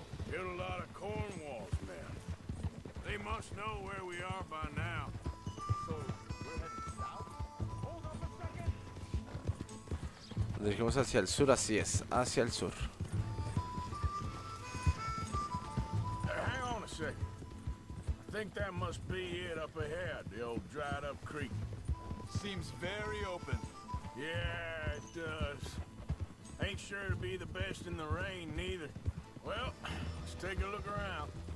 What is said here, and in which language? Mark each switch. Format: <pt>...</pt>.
<en>Killed a lot of Cornwall's men. They must know where we are by now. So, we're heading south? Hold up a second!</en> <es>Nos dirigimos hacia el sur, así es, hacia el sur.</es> <en>Hang on a second. I think that must be it up ahead, the old dried up creek. Seems very open. Yeah, it does. Ain't sure to be the best in the rain, neither. Well, let's take a look around.</en>